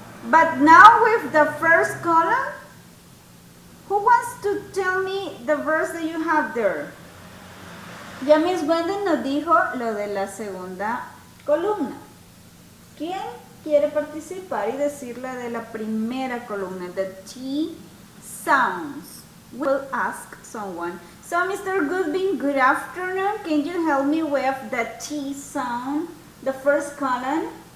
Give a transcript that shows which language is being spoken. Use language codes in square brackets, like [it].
[en] But now with the first column, who wants to tell me the verse that you have there? [es] Ya Miss Wendy nos dijo lo de la segunda columna. ¿Quién quiere participar y decirle de la primera columna? [en] The T sounds. We'll ask someone. So, Mr. Goodwin, good afternoon. Can you help me with the T sound, the first column?